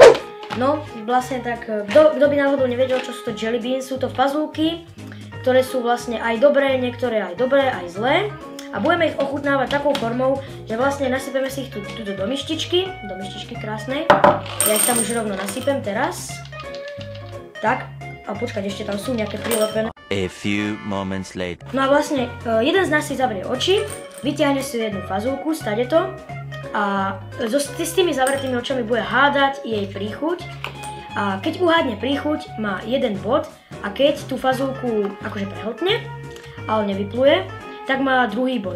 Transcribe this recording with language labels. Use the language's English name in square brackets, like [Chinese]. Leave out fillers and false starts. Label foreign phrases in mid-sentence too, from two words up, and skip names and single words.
[Slovak] No, vlastne tak, kto by náhodou nevedel, čo sú to Jelly Beans, sú to fazulky, ktoré sú vlastne aj dobré, niektoré aj dobré, aj zlé. A budeme ich ochutnávať takou formou, že vlastne nasypeme si ich tuto do myštičky krásnej. Ja ich tam už rovno nasypem teraz. Tak, a počkať, ešte tam sú nejaké prilepené. [English] A few moments later. [Slovak] No a vlastne, jeden z nás si zavrie oči, vyťahne si jednu fazulku, stade to. A s tými zavretými očami bude hádať jej príchuť. A keď uhádne príchuť, má jeden bod. A keď tú fazulku akože prehltne, ale nevypluje, tak má druhý bod.